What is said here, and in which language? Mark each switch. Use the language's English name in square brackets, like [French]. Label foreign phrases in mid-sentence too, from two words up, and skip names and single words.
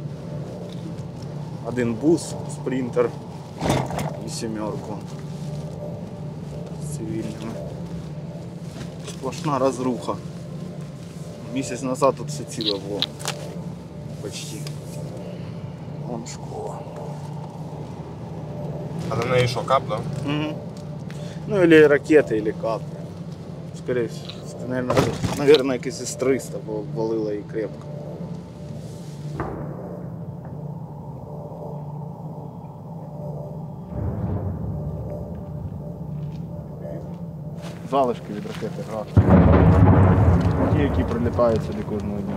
[Ukrainian] Один бус, спринтер і сімерку з цивільними. Сплошна розруха. Місяць назад тут все ціле було. [Russian] Почти. Вон школа. [Ukrainian] А на неї що, кап, да? Угу. Ну, [Russian] или ракети, или кап. Скорее всего. Наверное, [Ukrainian] якийсь із 300, бо валило і крепко. Залишки від ракети «Град». Ті, які прилітають сюди кожного дня.